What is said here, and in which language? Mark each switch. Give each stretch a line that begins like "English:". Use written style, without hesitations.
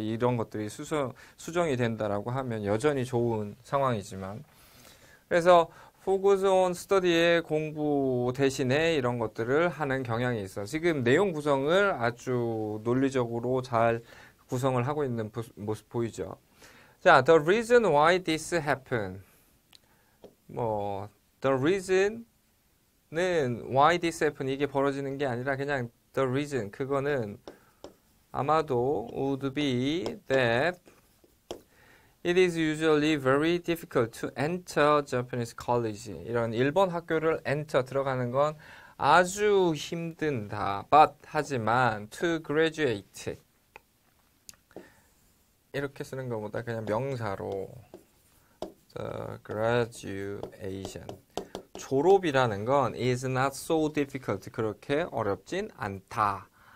Korean: 이런 것들이 수정이 된다라고 하면 여전히 좋은 상황이지만 그래서
English: focus on study
Korean: 의 공부 대신에 이런 것들을 하는 경향이 있어. 지금 내용 구성을 아주 논리적으로 잘 구성을 하고 있는 모습 보이죠.
English: 자, the reason why this happened. 뭐, the reason는 why this happened
Korean: 이게 벌어지는 게 아니라 그냥
English: the reason
Korean: 그거는 아마도
English: would be that it is usually very difficult to enter Japanese college.
Korean: 이런 일본 학교를 enter 들어가는 건 아주 힘든다. But 하지만
English: to graduate
Korean: 이렇게 쓰는 것보다 그냥 명사로
English: the graduation
Korean: 졸업이라는 건
English: is not so difficult
Korean: 그렇게 어렵진 않다.